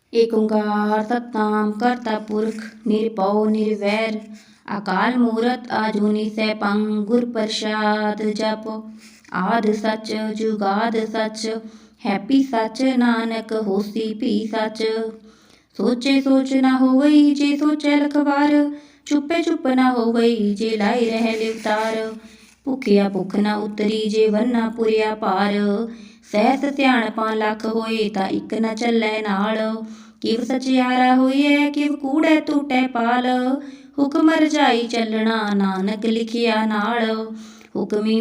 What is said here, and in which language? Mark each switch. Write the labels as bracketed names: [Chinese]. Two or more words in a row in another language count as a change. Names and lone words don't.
[Punjabi] ਏਕ ਓਂਕਾਰ ਸਤਨਾਮ ਕਰਤਾ ਪੁਰਖ ਨਿਰਭਉ ਨਿਰਵੈਰ ਅਕਾਲ ਮੂਰਤ ਆਜੂਨੀ ਸੈਭੰ ਗੁਰ ਪ੍ਰਸਾਦ ਜਪ ਆਦ ਸਚ ਜੁਗਾਦ ਸਚ ਹੈਪੀ ਸਚ ਨਾਨਕ ਹੋਸੀ ਭੀ ਸਚ ਸੋਚੇ ਸੋਚ ਨਾ ਹੋਵਈ ਜੇ ਸੋਚੇ ਲਖਵਾਰ ਚੁਪੇ ਚੁਪ ਨਾ ਹੋਵਈ ਜੇ ਲਾਈ ਰਹ ਲਿਵਤਾਰ ਭੁਖਿਆ ਭੁਖ ਨਾ ਉਤਰੀ ਜੇ ਵੰਨਾ ਪੁਰੀਆ ਪਾਰ ਸਹਸ ਸਿਆਣਪਾਂ ਲਖ ਹੋਏ ਤਾਂ ਇਕ ਨ ਚਲੈ ਨਾਲ ਕਿਵ ਸਚਿਆਰਾ ਹੋਈਏ ਕਿਵ ਕੂੜੇ ਟੂਟੇ ਪਾਲ ਹੁਕਮ ਰਜਾਈ ਚਲਨਾ ਨਾਨਕ ਲਿਖਿਆ ਨਾਲ ਹੁਕਮੀ